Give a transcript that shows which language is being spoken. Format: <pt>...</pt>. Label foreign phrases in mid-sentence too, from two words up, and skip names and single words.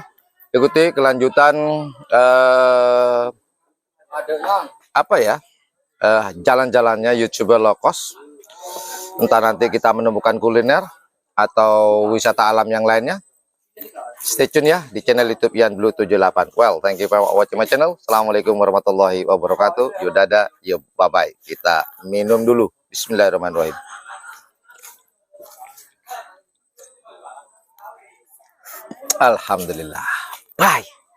<id>Ikuti kelanjutan apa ya? Jalan-jalannya YouTuber low cost. Entah nanti kita menemukan kuliner atau wisata alam yang lainnya.</id> <en>Stay tune</en> <id>ya di channel YouTube Yan Blue 78.</id> <en>Well, thank you for watching my channel.</en> <ar>Assalamualaikum warahmatullahi wabarakatuh.</ar> <id>Yudada, yuk bye bye. Kita minum dulu.</id> <ar>Bismillahirrahmanirrahim. Alhamdulillah. Bye.</ar>